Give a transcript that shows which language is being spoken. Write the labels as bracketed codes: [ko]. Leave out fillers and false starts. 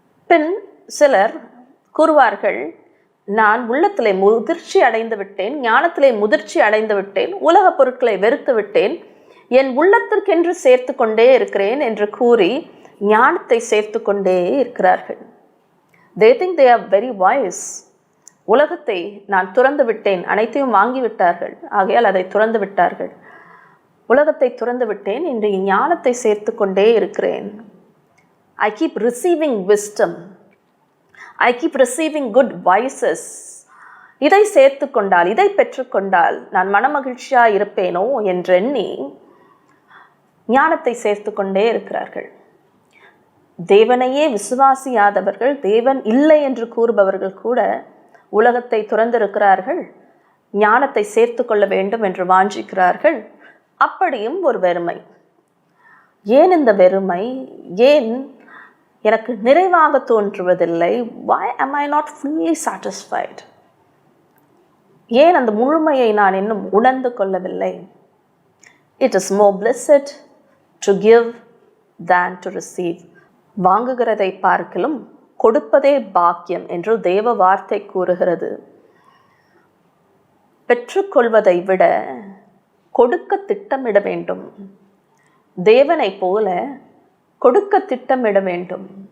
[ta] பின் சிலர் கூறுவார்கள், நான் உள்ளத்திலே முதிர்ச்சி அடைந்து விட்டேன், ஞானத்திலே முதிர்ச்சி அடைந்து விட்டேன், உலக பொருட்களை வெறுத்து விட்டேன், என் உள்ளத்திற்கென்று சேர்த்து கொண்டே இருக்கிறேன் என்று கூறி ஞானத்தை சேர்த்து கொண்டே இருக்கிறார்கள். [en] They think they are very wise. [ta] உலகத்தை நான் துறந்து விட்டேன், அனைத்தையும் வாங்கிவிட்டார்கள், ஆகையால் அதை துறந்து விட்டார்கள். உலகத்தை துறந்து விட்டேன், இன்று ஞானத்தை சேர்த்து கொண்டே இருக்கிறேன். [en] I keep receiving wisdom. I keep receiving good vices. [ta] இதை சேர்த்து கொண்டால், இதை பெற்றுக்கொண்டால் நான் மனமகிழ்ச்சியாக இருப்பேனோ என்றெண்ணி ஞானத்தை சேர்த்து கொண்டே இருக்கிறார்கள். தேவனையே விசுவாசியாதவர்கள், தேவன் இல்லை என்று கூறுபவர்கள் கூட உலகத்தை துறந்திருக்கிறார்கள், ஞானத்தை சேர்த்து கொள்ள வேண்டும் என்று வாஞ்சிக்கிறார்கள். அப்படியும் ஒரு வெறுமை. ஏன் இந்த வெறுமை? ஏன் எனக்கு நிறைவாக தோன்றுவதில்லை? [en] why am I not fully satisfied? [ta] ஏன் அந்த முழுமையை நான் இன்னும் உணர்ந்து கொள்ளவில்லை? [en] It is more blessed to give than to receive. [ta] வாங்குகிறதை பார்க்கிலும் கொடுப்பதே பாக்கியம் என்று தேவ வார்த்தை கூறுகிறது. பெற்றுக்கொள்வதை விட கொடுக்க திட்டமிட வேண்டும். தேவனை போல கொடுக்க திட்டமிட வேண்டும்.